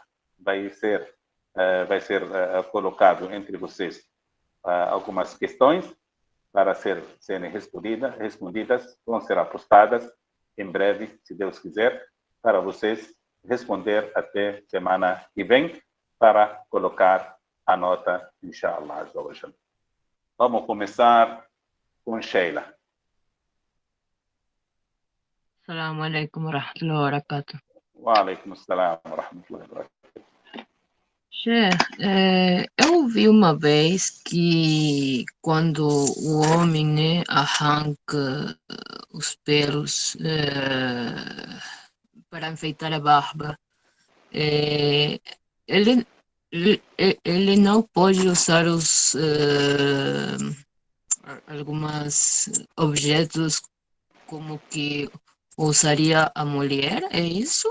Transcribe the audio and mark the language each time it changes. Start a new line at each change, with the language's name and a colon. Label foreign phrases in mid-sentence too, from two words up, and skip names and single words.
Portuguese: Vai ser colocado entre vocês algumas questões para serem respondidas, vão ser postadas em breve, se Deus quiser, para vocês responder até semana que vem, para colocar a nota, inshallah. Vamos começar com Sheila.
Arabic: السلام عليكم ورحمة الله وبركاته. وعليكم السلام ورحمة الله وبركاته.
Portuguese: Sheikh, eu ouvi uma vez que quando o homem, né, arranca os pelos para enfeitar a barba, ele, ele não pode usar alguns objetos como que usaria a mulher, é isso?